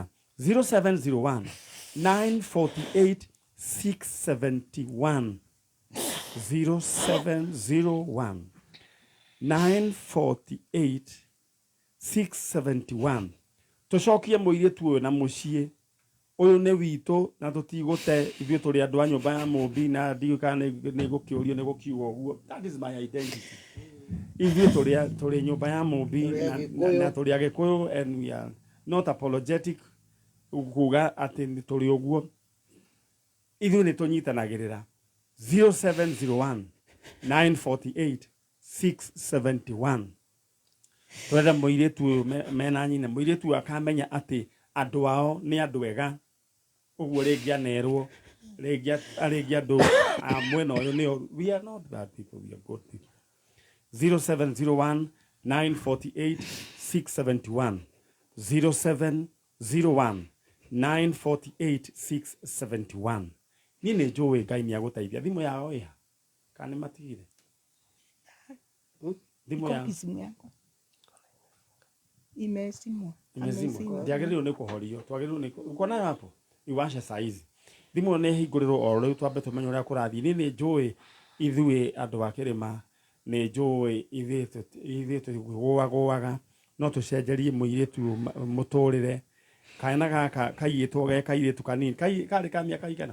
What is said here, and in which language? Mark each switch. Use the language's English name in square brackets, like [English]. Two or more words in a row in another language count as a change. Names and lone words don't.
[Kikuyu] 0701 948 671 0701 948 671. Tucokie mũirĩtu ũyũ na mũciĩ ũyũ nĩ witũ na tũtigũte ithuĩ tũrĩ andũ a nyũmba ya Mũmbi na ndiũka nĩ gũkĩũrio nĩ gũkiuga ũguo. [English] That is my identity. [Kikuyu] Ithuĩ tũrĩ nyũmba ya Mũmbi na tũrĩ Agĩkũyũ [English] and we are not apologetic [Kikuyu] kuga atĩ nĩ tũrĩ ũguo. Ithuĩ nĩ tũnyitanagĩrĩra. 0701 948 671. Twenda mũirĩtu ũyũ mena nyina mũirĩtu ũyũ akamenya atĩ andũ ao nĩ andũ ega ũguo rĩngĩ anerwo rĩngĩ andũ mwena ũyũ nĩo [English] we are not bad people, we are good people. [Kikuyu] 0701 948 671 0701 948 671. Niĩ nĩ njũĩ Ngai nĩ agũteithia. Thimũ yao ĩha kana nĩ matigire thimũ yao [Swahili] imezimwa. [Kikuyu] Ndiagĩrĩirwo nĩ kũhorio twagĩrĩirwo nĩ kuona [Swahili] hapo iwashe [Kikuyu] saizi thimũ nĩ hingũrĩrwo o rĩu twambe tũmenye ũrĩa kũrathiĩ. Niĩ nĩ njũĩ ithuĩ andũ a Kĩrĩma nĩ njũĩ ithuĩ tũgũagũaga no tũcenjerie mũirĩtu mũtũrĩre. Kaana gaka kaiyĩtwo ge kairĩtu kanini karĩ ka mĩaka igana?